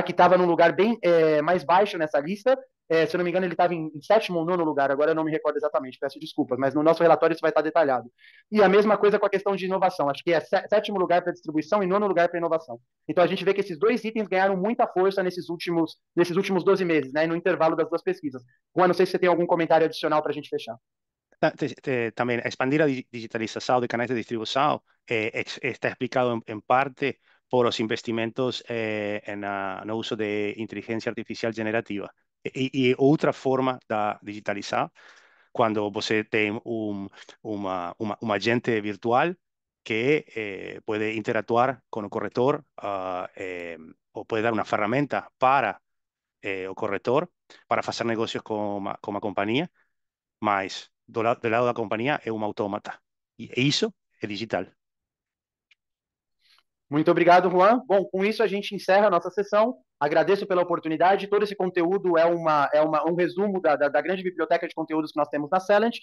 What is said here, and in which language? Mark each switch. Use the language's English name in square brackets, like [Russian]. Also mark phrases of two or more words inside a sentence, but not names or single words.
[Portuguese] Que estava num lugar bem mais baixo nessa lista. Se eu não me engano, ele estava em sétimo ou nono lugar, agora eu não me recordo exatamente, peço desculpas, mas no nosso relatório isso vai estar detalhado. E a mesma coisa com a questão de inovação, acho que é sétimo lugar para distribuição e nono lugar para inovação. Então a gente vê que esses dois itens ganharam muita força nesses últimos 12 meses, né, no intervalo das duas pesquisas. Juan, não sei se você tem algum comentário adicional para a gente fechar. [Spanish] También expandir la digitalización de canales de distribución está explicado en parte por los investimentos en el uso de inteligencia artificial generativa. Y otra forma de digitalizar, cuando [Portuguese] você tem [Spanish] un agente virtual que puede interactuar con el corrector o puede dar una herramienta para el corrector para hacer negocios con la compañía, [Portuguese] mas do lado da companhia é uma autômata. E isso é digital. Muito obrigado, Juan. Bom, com isso a gente encerra a nossa sessão. Agradeço pela oportunidade. Todo esse conteúdo é um resumo da grande biblioteca de conteúdos que nós temos na Celent.